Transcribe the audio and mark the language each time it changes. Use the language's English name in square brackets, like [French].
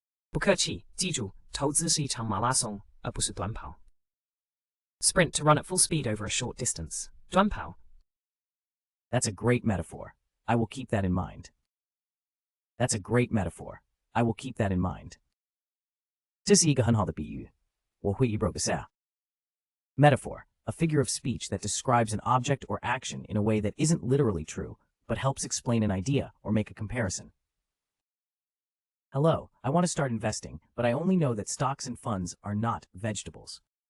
[Chinese] 不客气，记住，投资是一场马拉松，而不是短跑。 [English] Sprint, to run at full speed over a short distance. [Chinese] 短跑。 [English] That's a great metaphor. I will keep that in mind. That's a great metaphor. I will keep that in mind. [Chinese] 这是一个很好的比喻，我会一笔记下。 [English] Metaphor, a figure of speech that describes an object or action in a way that isn't literally true, but helps explain an idea or make a comparison. Hello, I want to start investing, but I only know that stocks and funds are not vegetables.